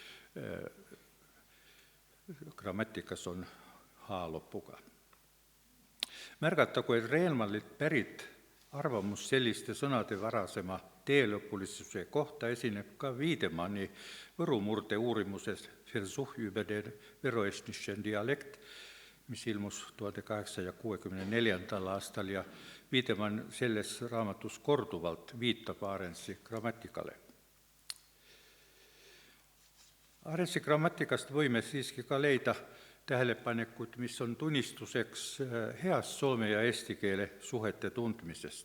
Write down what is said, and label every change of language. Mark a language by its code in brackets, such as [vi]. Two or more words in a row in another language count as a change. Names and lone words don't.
[et] Grammatikas on H-lõpuga. Märgatagu, et Reenvalilt pärit arvamus selliste sõnade varasema teelõpulisuse kohta esineb ka Wiedemanni Võru murde uurimuses Versuch über den veroestnischen Dialekt, mis ilmus 1864. aastal ja Wiedemann selles raamatus korduvalt viitab Arendtsi grammatikale. Arendtsi grammatikast võime siiski ka leida tähelepanekud, mis on tunnistuseks heast soome ja eesti keele suhete tundmisest.